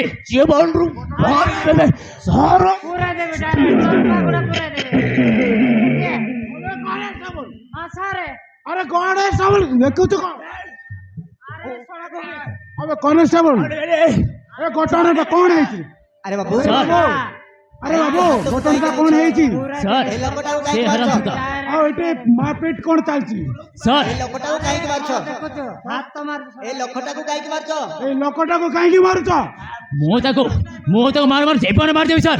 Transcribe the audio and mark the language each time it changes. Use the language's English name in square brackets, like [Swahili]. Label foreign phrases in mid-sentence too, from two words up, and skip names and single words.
[Odia] ଜୀବନରୁ ମାରିଦେବେ ସାର ପୁରା ଦେବେ [Hindi] अरे कॉन्स्टेबल देखो तो अबे कॉन्स्टेबल [Odia] ଏ ଘଟଣାଟା କ'ଣ ହେଇଛି? ଆରେ ବାବୁ ସାର୍ ଆରେ ବାବୁ ଘଟଣାଟା କ'ଣ ହେଇଛି? ସାର୍ ଏ ଲୋକଟାକୁ ସେ କାହିଁକି ମାରୁଛ? ହରାମଜାଦା ଆଉ ଏଠି ମାରପିଟ କ'ଣ ଚାଲିଛି? ସାର୍ ଏ ଲୋକଟାକୁ କାହିଁକି ମାରୁଛ? ଏ ଲୋକଟାକୁ କାହିଁକି ମାରୁଛ? ଏଇ ଲୋକଟାକୁ କାହିଁକି ମାରୁଛ? ମୁଁ ତାକୁ ମାର ମାର ଜୀବନ ମାରିଦେବି ସାର୍